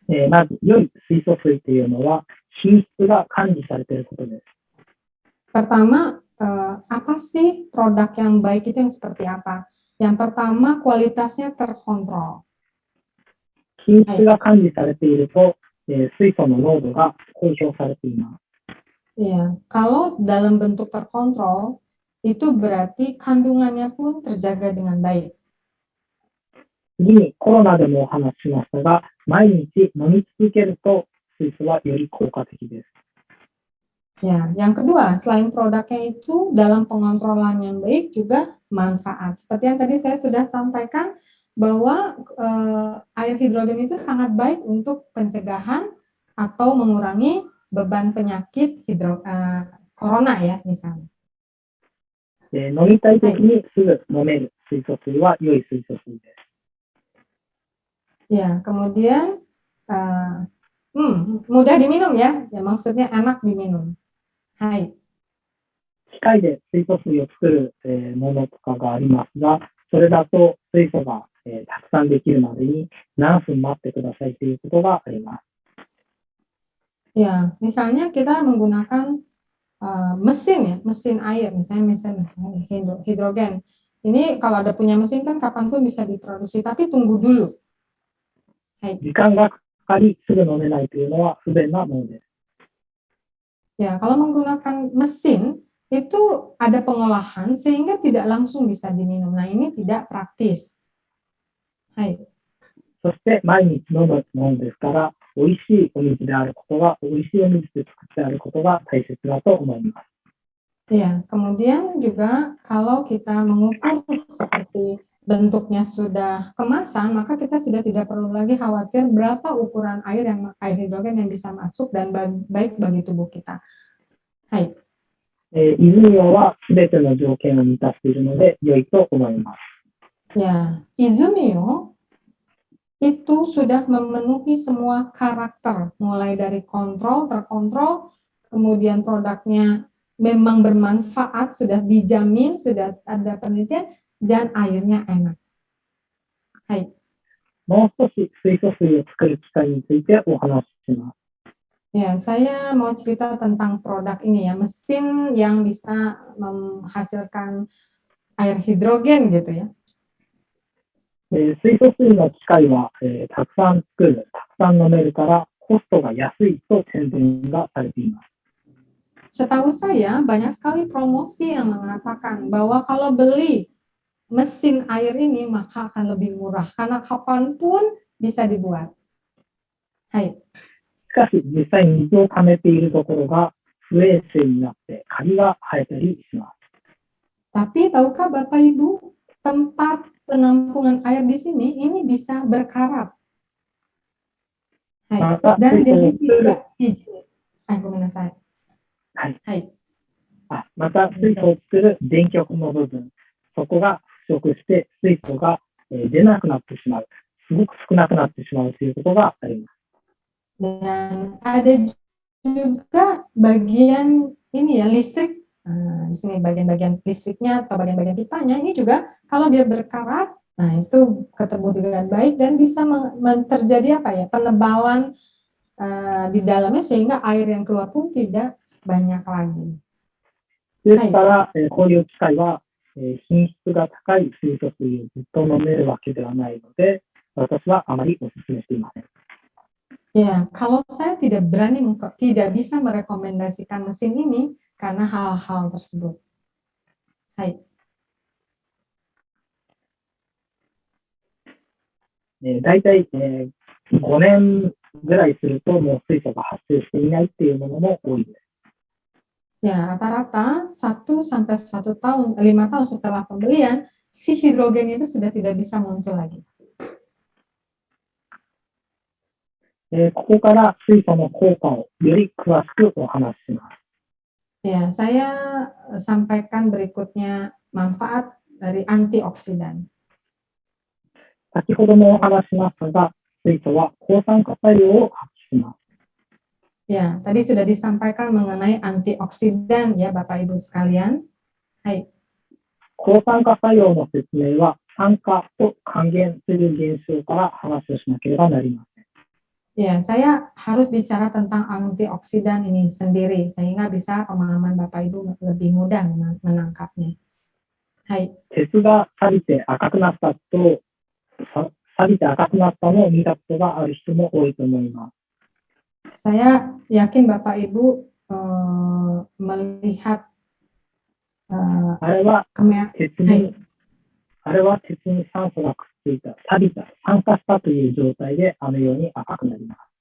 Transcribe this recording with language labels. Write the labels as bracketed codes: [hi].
[ja] まず、良い水素水というのは、品質が管理されていることです。 [id] Pertama, apa sih produk yang baik itu yang seperti apa? Yang pertama, kualitasnya terkontrol. [ja] 品質が管理されていると、水素の濃度が公表されています。 [id] Ya, kalau dalam bentuk terkontrol, itu berarti kandungannya pun terjaga dengan baik. [ja] 次にコロナでもお話ししましたが、毎日飲み続けると水素はより効果的です。 [id] Ya, yang kedua, selain produknya itu dalam pengontrolan yang baik juga manfaat. Seperti yang tadi saya sudah sampaikan, bahwa air hidrogen itu sangat baik untuk pencegahan atau mengurangi beban penyakit corona ya misalnya. [ja] 飲みたいときにすぐ飲める水素水は良い水素水です。 [id] Ya, kemudian mudah diminum ya, maksudnya enak diminum. Hai. [ja] 機械で水素水を作る、ものとかがありますが、それだと水素が、たくさんできるまでに何分待ってくださいということがあります。 [id] Ya, misalnya kita menggunakan mesin ya, mesin air, misalnya mesin hidrogen. Ini kalau ada punya mesin kan kapanpun bisa diproduksi, tapi tunggu dulu. [ja] Hai. 時間がかかりすぐ飲めないというのは不便なものです。 [id] Ya, kalau menggunakan mesin itu ada pengolahan sehingga tidak langsung bisa diminum. Nah, ini tidak praktis. Hai. [ja] そして毎日飲むものですから、美味しいお水であることが、美味しいお水で作ってあることが大切だと思います。 [id] Ya, kemudian juga kalau kita mengukur seperti bentuknya sudah kemasan, maka kita sudah tidak perlu lagi khawatir berapa ukuran air hidrogen yang bisa masuk dan baik bagi tubuh kita. [ja] Hai. 泉用はすべての条件を満たしているので良いと思います。 [id] Ya, Izumio itu sudah memenuhi semua karakter, mulai dari kontrol, terkontrol, kemudian produknya memang bermanfaat, sudah dijamin, sudah ada penelitian, dan airnya enak. [ja] Hai. もう少し水素水を作る機械についてお話しします。 [id] Ya, saya mau cerita tentang produk ini ya, mesin yang bisa menghasilkan air hidrogen gitu ya. [ja] 水素水の機械は、たくさん作る、たくさん飲めるからコストが安いと宣伝がされています。 [id] Setahu saya banyak sekali promosi yang mengatakan bahwa kalau beli mesin air ini maka akan lebih murah karena kapanpun bisa dibuat. [ja] Hai. しかし実際水を溜めているところが不衛生になってカビが生えたりします。 [id] Tapi tahukah Bapak Ibu, tempat penampungan air di sini ini bisa berkarat. Hai. Dan jadi tidak higienis. [ja] ごめんなさい。はい。はい。また水素を作る電極の部分、そこが腐食して水素が出なくなってしまう、すごく少なくなってしまうということがあります。 [id] Dan ada juga bagian ini ya listrik. Di sini bagian-bagian listriknya atau bagian-bagian pipanya ini juga kalau dia berkarat, nah itu ketemu dengan baik dan bisa terjadi apa ya penebalan di dalamnya sehingga air yang keluar pun tidak banyak lagi. [ja] ですから、こういう機械は、品質が高い水素水をずっと飲めるわけではないので、私はあまりお勧めしていません。 [id] Ya, kalau saya tidak bisa merekomendasikan mesin ini karena hal-hal tersebut. [ja] Hai. だいたい5年ぐらいするともう水素が発生していないっていうものも多いです。 [id] Ya, rata-rata 1 sampai 1 tahun, 5 tahun setelah pembelian, si hidrogen itu sudah tidak bisa muncul lagi. [ja] ここから水素の効果をより詳しくお話しします。 [id] Ya, saya sampaikan berikutnya manfaat dari antioksidan. [ja] 先ほどもお話ししましたが、水素は抗酸化作用を発揮します。 [id] Ya, tadi sudah disampaikan mengenai antioksidan ya Bapak Ibu sekalian. Hai. [ja] 抗酸化作用の説明は酸化と還元する現象から話をしなければなりません。 [id] Ya, saya harus bicara tentang antioksidan ini sendiri sehingga bisa pemahaman Bapak Ibu lebih mudah menangkapnya. [ja] Hai. 鉄が錆びて赤くなったのを見たことがある人も多いと思います。 [id] Saya yakin Bapak Ibu melihat [ja] あれは鉄に酸素がくっついた、錆びた、酸化したという状態であのように赤くなります。